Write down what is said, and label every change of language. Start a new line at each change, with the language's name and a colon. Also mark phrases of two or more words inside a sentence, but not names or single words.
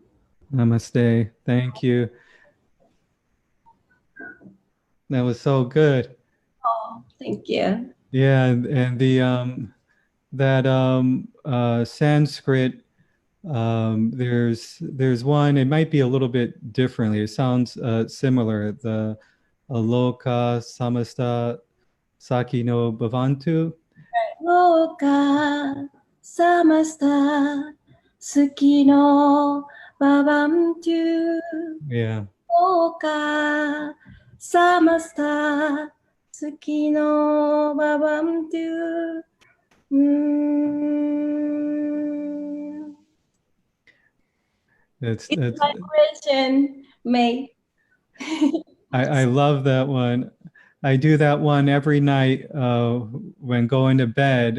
English: Namaste. Thank you. That was so good. Oh, thank you. Yeah, and the Sanskrit, there's one. It might be a little bit differently. It sounds similar.
Sanskrit: aloka samasta saki no bhavantu. Loka samasta suki no bhavantu.
English: Yeah.
Sanskrit: Loka samasta suki no bhavantu.
English: That's It's my question, May. I love that one. I do that one every night when going to bed.